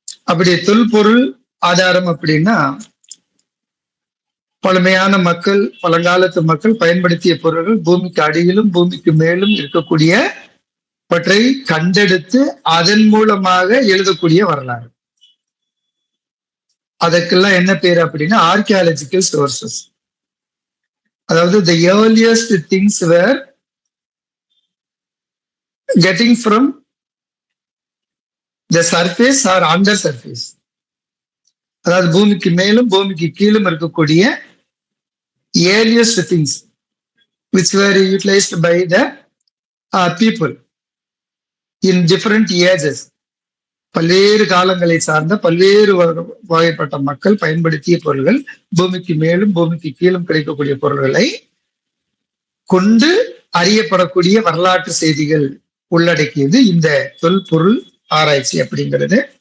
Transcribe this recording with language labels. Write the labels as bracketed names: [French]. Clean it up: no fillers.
[Tamil] அப்படி தொல்பொருள் ஆதாரம் அப்படின்னா பழமையான மக்கள், பழங்காலத்து மக்கள் பயன்படுத்திய பொருள்கள் பூமிக்கு அடியிலும் பூமிக்கு மேலும் இருக்கக்கூடியவற்றை கண்டெடுத்து அதன் மூலமாக எழுதக்கூடிய வரலாறு. அதற்கெல்லாம் என்ன பேர் அப்படின்னா ஆர்கியாலஜிக்கல் சோர்சஸ். [English] அதாவது the earliest things were getting from the surface or under surface. [Tamil] அதாவது பூமிக்கு மேலும் பூமிக்கு கீழும் இருக்கக்கூடிய [English] earliest things which were utilized by the people in different ages. [Tamil] பல்வேறு காலங்களை சார்ந்த பல்வேறு வகைப்பட்ட மக்கள் பயன்படுத்திய பொருள்கள், பூமிக்கு மேலும் பூமிக்கு கீழும் கிடைக்கக்கூடிய பொருள்களை கொண்டு அறியப்படக்கூடிய வரலாற்று செய்திகள் உள்ளடக்கியது இந்த தொல்பொருள் ஆராய்ச்சி அப்படிங்கிறது.